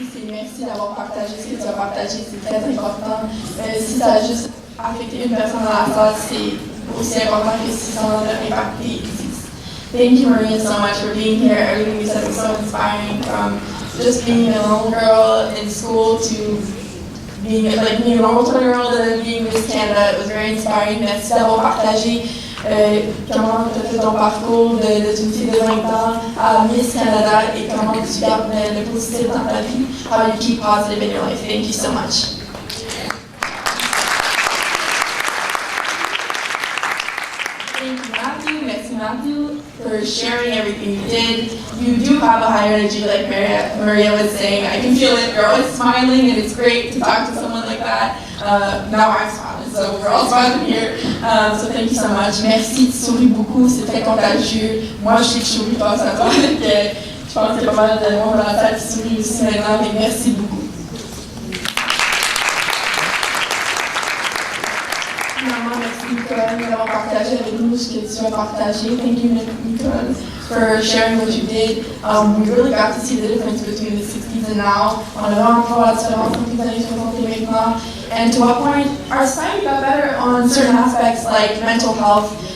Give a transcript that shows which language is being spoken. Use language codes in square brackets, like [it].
[fr] Merci d'avoir partagé ce que tu as partagé, c'est très important. Si ça a juste affecté une personne dans la salle, c'est aussi important que si ça en a impacté. [en] Thank you, Maria, so much for being here. Everything you said was so inspiring, from just being a normal girl in school to being a normal 20-year-old and then being Miss Canada. It was very inspiring. [fr] Merci d'avoir partagé comment tu as fait ton parcours d'une fille de 20 ans à Miss Canada et comment tu gardes le positif dans ta vie. [en] How you keep positive in your life. Thank you so much. Thank you, Matthew. Merci, Matthew, for sharing everything you did. You do have a higher energy, like Maria was saying. I can feel it. You're always smiling, and it's great to talk to someone like that. Now I'm smiling, so we're all smiling here. So thank you so much. [fr] Merci, tu souris beaucoup, c'est très contagieux. Moi, je sais que je souris pas, ça va. Je pense qu'il y a pas mal de monde dans la salle qui sourit aussi maintenant, mais merci beaucoup. Merci Nicole d'avoir partagé avec nous ce que tu as partagé. [en] Thank you Nicole for sharing what you did. We really got to see the difference between the 60s and now. [fr] On a vraiment pu voir la différence entre les années 60 et maintenant. [en] And to what point our society got better on certain aspects like mental health.